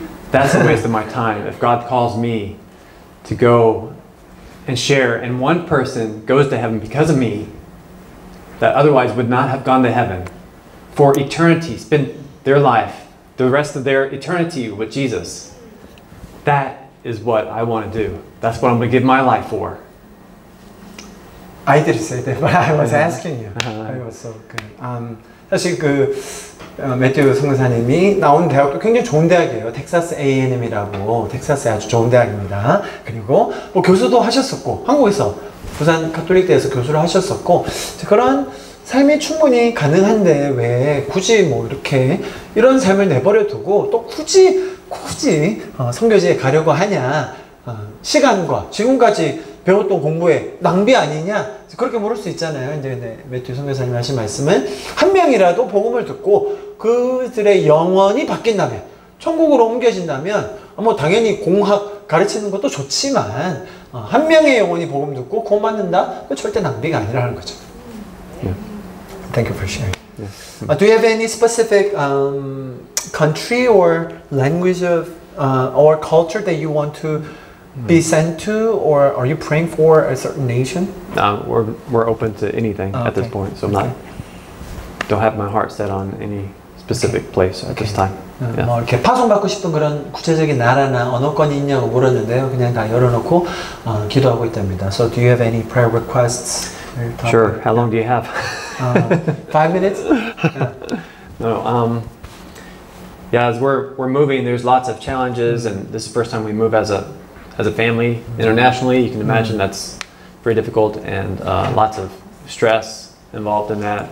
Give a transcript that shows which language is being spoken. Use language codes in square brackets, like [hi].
[en] That's a waste of my time. If God calls me to go and share and one person goes to heaven because of me that otherwise would not have gone to heaven for eternity, spend their life, the rest of their eternity with Jesus, that is what I want to do. That's what I'm going to give my life for. I did say that, but I was asking you. I was so good. [ko] 사실 매튜 선교사님이 나온 대학도 굉장히 좋은 대학이에요. 텍사스 A&M이라고 텍사스의 아주 좋은 대학입니다. 그리고 뭐 교수도 하셨었고 한국에서 부산 카톨릭대에서 교수를 하셨었고 그런 삶이 충분히 가능한데 왜 굳이 뭐 이렇게 이런 삶을 내버려 두고 또 굳이 선교지에 가려고 하냐 시간과 지금까지 배웠던 공부에 낭비 아니냐 그렇게 물을 수 있잖아요. 이제 매튜 선교사님 하신 말씀은 한 명이라도 복음을 듣고 그들의 영혼이 바뀐다면 천국으로 옮겨진다면 뭐 당연히 공학 가르치는 것도 좋지만 한 명의 영혼이 복음 듣고 구원받는다? 그 절대 낭비가 아니라는 거죠. [en] Thank you for sharing. Do you have any specific country or language of or culture that you want to be sent to, or are you praying for a certain nation? We're open to anything at this point, so I'm don't have my heart set on any specific place at this time. [ko] 뭐 이렇게 파송받고 싶은 그런 구체적인 나라나 언어권이 있냐고 물었는데요. 그냥 다 열어놓고 기도하고 있답니다. [en] So do you have any prayer requests? Sure. How long do you have? 5 minutes? No. Yeah, as we're moving, there's lots of challenges, and this is the first time we move as a family internationally. You can imagine that's very difficult, and lots of stress involved in that.